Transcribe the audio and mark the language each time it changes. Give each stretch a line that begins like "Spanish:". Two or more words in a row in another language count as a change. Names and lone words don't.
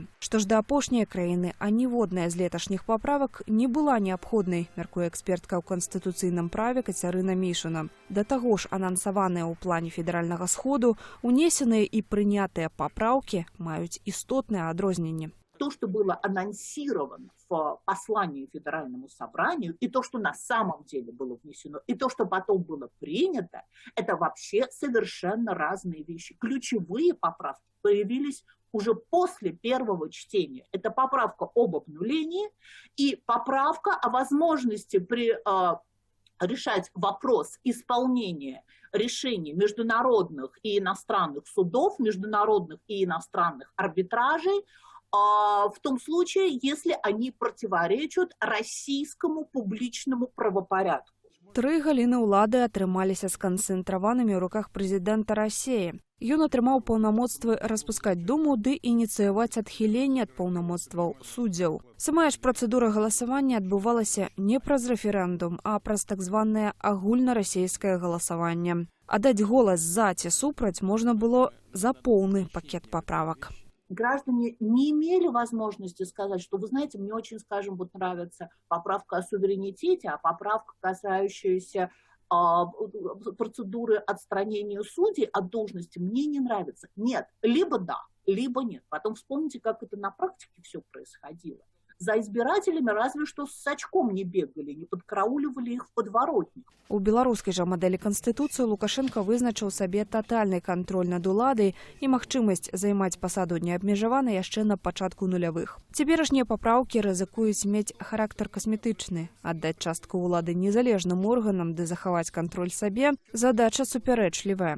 Belarusian: Што ж да апошняй краіны, а ніводная з леташніх паправак не была неабходнай, мяркуе экспертка ў канстытуцыйным праве Кацярына Мішина. Да таго ж, анансаваныя ў плане федэральнага сходу, унесеныя і прынятыя папраўкі маюць істотнае адрозненне.
Russian: То, что было анонсировано в послании Федеральному собранию, и то, что на самом деле было внесено, и то, что потом было принято, это вообще совершенно разные вещи. Ключевые поправки появились уже после первого чтения. Это поправка об обнулении и поправка о возможности решать вопрос исполнения решений международных и иностранных судов, международных и иностранных арбитражей, в том случае, если они противоречат российскому публичному правопорядку.
Belarusian: Тры галіны ўлады атрымаліся сканцэнтраванымі ў руках прэзідэнта Расіі. Ён атрымаў паўнамоцтвы распускаць думу ды ініцыяваць адхіленне ад паўнамоцтваў суддзяў. Самая ж працэдура галасавання адбывалася не праз рэферэндум, а праз так званае агульнарасійскае галасаванне. Аддаць голас за ці супраць можна было за поўны пакет паправак.
Russian: Граждане не имели возможности сказать, что, вы знаете, мне очень, скажем, вот нравится поправка о суверенитете, а поправка, касающаяся процедуры отстранения судей от должности, мне не нравится. Нет, либо да, либо нет. Потом вспомните, как это на практике все происходило. За избирателями разве что с очком не бегали, не подкарауливали их в подворотнях.
Belarusian: У беларускай жа мадэлі Канстытуцыі Лукашенко вызначыў сабе татальны кантроль над уладай і магчымасць займаць пасаду неабмежавана яшчэ на пачатку нулявых. Цяперашнія папраўкі рызыкуюць мець характар касметычны. Аддаць частку ўлады незалежным органам ды захаваць кантроль сабе – задача супярэчлівая.